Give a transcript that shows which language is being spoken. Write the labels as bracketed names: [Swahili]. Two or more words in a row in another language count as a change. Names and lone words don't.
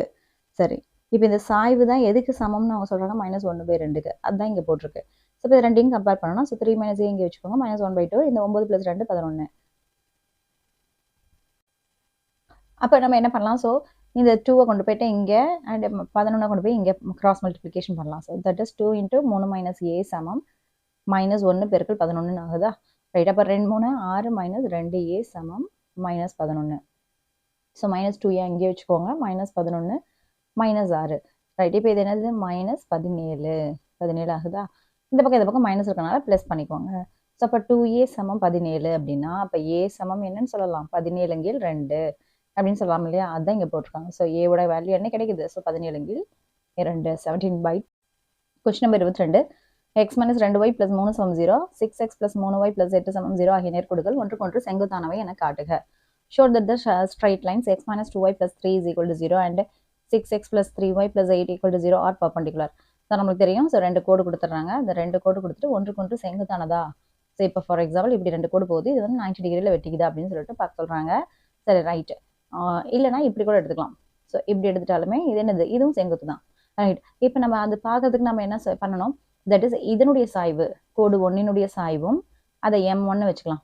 [Tamil] சரி, இப்போ இந்த சாய்வு தான் எதுக்கு சமம்னு அவங்க சொல்கிறாங்க, -1/2க்கு. அதுதான் இங்கே போட்டிருக்கு. ஸோ இப்போ ரெண்டையும் கம்பேர் பண்ணணும். ஸோ 3 - a இங்கே வச்சுக்கோங்க, -1/2. இந்த 9 + 2 11. அப்போ நம்ம என்ன பண்ணலாம், ஸோ இந்த 2 கொண்டு போயிட்டு இங்கே அண்ட் 11 கொண்டு போய் இங்கே [English] cross multiplication [Tamil] பண்ணலாம். [English] so that is [Tamil] 2 × 3 - a சமம் -1 × 11 ஆகுதா. ரைட், அப்போ 2 3 6 -2a சமம் -11. ஸோ -2a இங்கே வச்சுக்கோங்க, -11 -6. ரைட், இப்போ இது என்னது -17 ஆகுதா. இந்த பக்கம் மைனஸ் இருக்கனால ப்ளஸ் பண்ணிக்கோங்க. ஸோ அப்போ 2a சமம் 17 அப்படின்னா அப்போ a சமம் என்னன்னு சொல்லலாம், 17/2 அப்படின்னு சொல்லலாம் இல்லையா. அதுதான் இங்கே போட்டிருக்காங்க. ஸோ ஏவோட வேல்யூ என்ன கிடைக்குது, ஸோ 17/2 17/. [English] question number 22. [Tamil] x - 2y + 3 = 0, 6x + 3y + 8 = 0 ஆகிய நேர்கோடுகள் ஒன்றுக்கொன்று செங்குத்தானவை என காட்டுக. [English] Show that the straight lines x - 2y + 3 = 0 and 6x + 3y + 8 = 0 are perpendicular. [Tamil] ஸோ நம்மளுக்கு தெரியும். ஸோ 2 கோடு கொடுத்துட்றாங்க. அந்த 2 கோடு கொடுத்துட்டு ஒன்றுக்கொன்று செங்குத்தானதா. ஸோ இப்போ [English] for example [Tamil] இப்படி 2 கோடு போகுது, இது வந்து 90 டிகிரியில் வெட்டிக்குது அப்படின்னு சொல்லிட்டு பார்க்க சொல்கிறாங்க. சரி, ரைட்டு. இல்லைனா இப்படி கூட எடுத்துக்கலாம். ஸோ இப்படி எடுத்துட்டாலுமே இது என்னது, இதுவும் செங்குத்து தான். ரைட். இப்போ நம்ம அது பார்க்கறதுக்கு நம்ம என்ன பண்ணணும், [English] that is [Tamil] இதனுடைய சாய்வு கோடு 1 சாய்வும் அதை M1 வச்சுக்கலாம்.